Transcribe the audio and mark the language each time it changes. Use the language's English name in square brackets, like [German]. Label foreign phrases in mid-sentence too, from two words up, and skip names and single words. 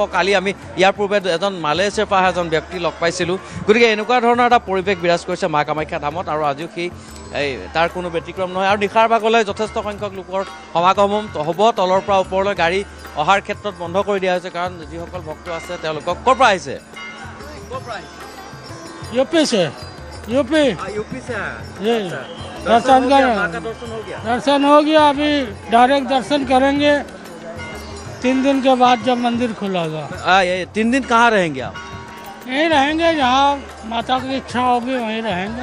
[Assamese] কালি আমি ইয়াৰ পূৰ্বে এজন মালয়েছিয়াৰ পৰা এজন ব্যক্তি লগ পাইছিলোঁ। গতিকে এনেকুৱা ধৰণৰ এটা পৰিৱেশ বিৰাজ কৰিছে মা কামাখ্যা ধামত আৰু আজিও সেই তাৰ কোনো ব্যতিক্ৰম নহয়। আৰু নিশাৰ ভাগলৈ যথেষ্ট সংখ্যক লোকৰ সমাগম হ'ব। তলৰ পৰা ওপৰলৈ গাড়ী অহাৰ ক্ষেত্ৰত বন্ধ কৰি দিয়া হৈছে, কাৰণ যিসকল ভক্ত আছে তেওঁলোকক ক'ৰ পৰা আহিছে? [Hindi] यूपी से यूपी से जी दर्शन कर दर्शन हो गया। अभी डायरेक्ट दर्शन करेंगे 3 दिन के बाद जब मंदिर खुलेगा। 3 दिन कहाँ रहेंगे आप? यहीं रहेंगे, जहाँ माता की इच्छा होगी वहीं रहेंगे।